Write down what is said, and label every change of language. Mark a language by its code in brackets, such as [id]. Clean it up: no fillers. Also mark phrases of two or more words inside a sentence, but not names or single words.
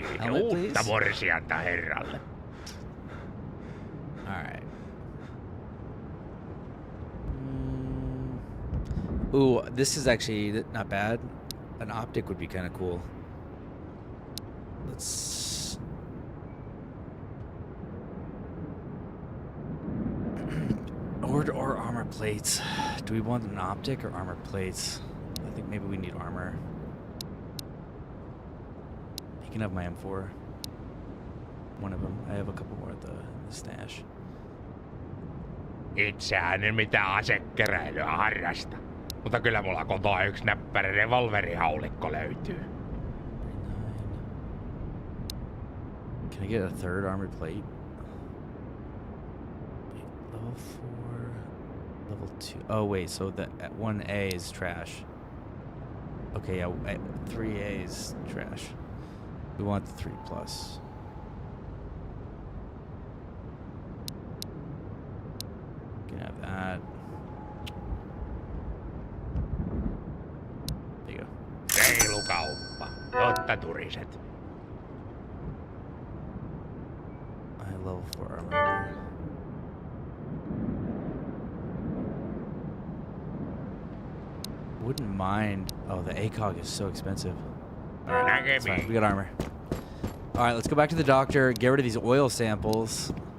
[en] Helmet, [fi] uutta [en] please. [fi] morsianta herralle. [en] Alright. Ooh, this is actually not bad. An optic would be kind of cool. Let's... or armor plates. Do we want an optic or armor plates? I think maybe we need armor. Picking up my M4. One of them. I have a couple more at the stash. [fi] Itsehän en mitään asekeräilyä harrasta. Mutta kyllä mulla kotoa yksi näppärä revolverihaulikko löytyy. [en] Can I get a third armored plate? Level 4, level 2. Oh wait, so the 1A is trash. Okay, yeah, 3A is trash. We want the 3 plus. Can have that. There you go. [fi] Reilu kauppa. Totta turiset. [en] I have level 4 armor there. Wouldn't mind. Oh, the ACOG is so expensive. Alright, that's fine. We got armor. Alright, let's go back to the doctor, get rid of these oil samples.